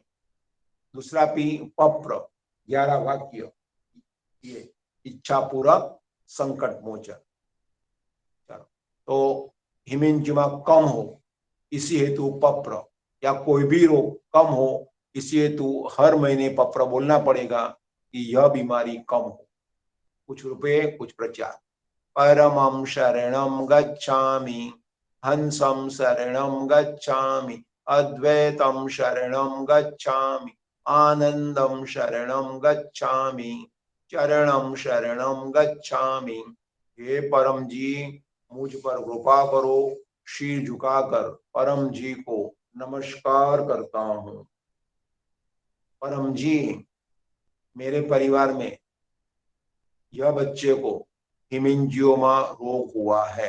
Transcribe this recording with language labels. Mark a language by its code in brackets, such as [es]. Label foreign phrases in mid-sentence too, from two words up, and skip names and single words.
[hi] दूसरा पी पप्र 11 वाक्य, ये इच्छा पूरक संकट मोचन। तो हिमेंजियोमा कम हो इसी हेतु पप्र, या कोई भी रोग कम हो इसी हेतु हर महीने पप्र बोलना पड़ेगा कि यह बीमारी कम हो। कुछ रुपए कुछ प्रचार। [sa] परमं शरणं गच्छामि, हंसं शरणं गच्छामि, अद्वैतं शरणं गच्छामि, आनंदं शरणं गच्छामि, चरणं शरणं गच्छामि। [hi] हे परम जी मुझ पर कृपा करो। शीर झुकाकर परम जी को नमस्कार करता हूँ। परम जी मेरे परिवार में यह बच्चे को हिमेंजियोमा रोग हुआ है।